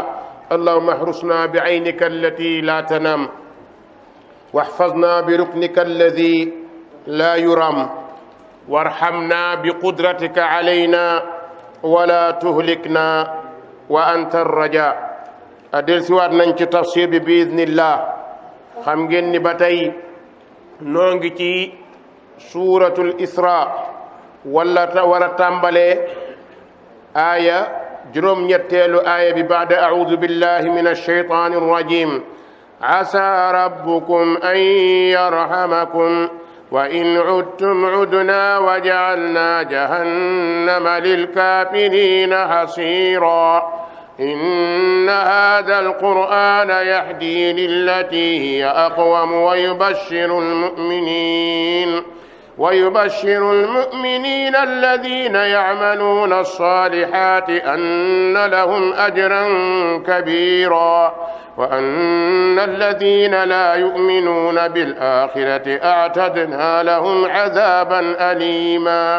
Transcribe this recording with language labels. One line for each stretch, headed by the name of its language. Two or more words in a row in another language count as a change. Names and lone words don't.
Arabic: اللهم احرسنا بعينك التي لا تنام، واحفظنا بركنك الذي لا يرام، وارحمنا بقدرتك علينا ولا تهلكنا وأنت الرجاء.
Wolof: adel siwaat nañ ci tafsir bi biiznillah. xam ngeen ni ba tey noo ngi ci
Arabic: سورة الإسراء,
Wolof: wala war a tàmbalee aaya juróom-ñetteelu aaya bi
Arabic: بعد أعوذ بالله من الشيطان الرجيم. عسى ربكم أن يرحمكم وإن عدتم عدنا وجعلنا جهنم للكافرين حصيرا. إن هذا القرآن يهدي للتي هي أقوم ويبشر المؤمنين الذين يعملون الصالحات أن لهم أجرا كبيرا، وأن الذين لا يؤمنون بالآخرة أعتدنا لهم عذابا أليما.